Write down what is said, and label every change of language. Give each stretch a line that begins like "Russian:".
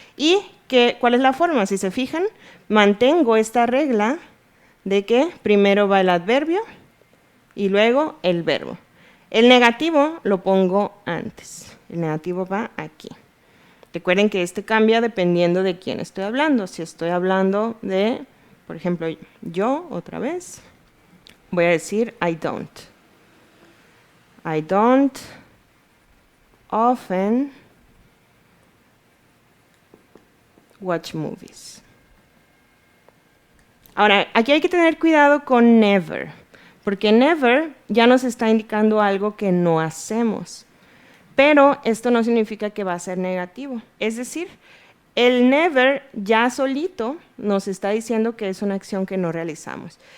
Spanish: ¿Y cuál es la forma? Si se fijan, mantengo esta regla de que primero va el adverbio y luego el verbo. El negativo lo pongo antes. El negativo va aquí. Recuerden que este cambia dependiendo de quién estoy hablando. Si estoy hablando de, por ejemplo, yo otra vez, voy a decir
English: I don't. I don't often watch movies.
Spanish: Ahora, aquí hay que tener cuidado con never, porque never ya nos está indicando algo que no hacemos. Pero esto no significa que va a ser negativo. Es decir, el never ya solito nos está diciendo que es una acción que no realizamos.